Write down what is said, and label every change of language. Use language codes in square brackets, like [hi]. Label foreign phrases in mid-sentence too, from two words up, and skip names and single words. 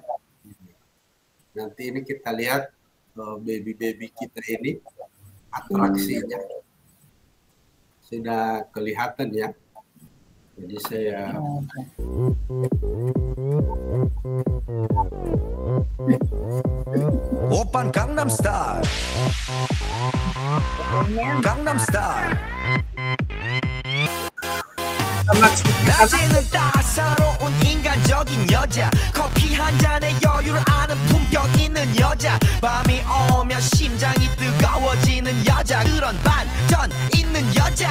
[id] Nanti ini kita lihat baby-baby kita ini atraksinya sudah kelihatan ya. Jadi saya [ko] Oppan Gangnam Style. Gangnam Style. 낮에는 따사로운 인간적인 여자, 커피 한 잔에 여유를 아는 품격 있는 여자, 밤이 오면 심장이 뜨거워지는 여자, 그런 반전 있는 여자.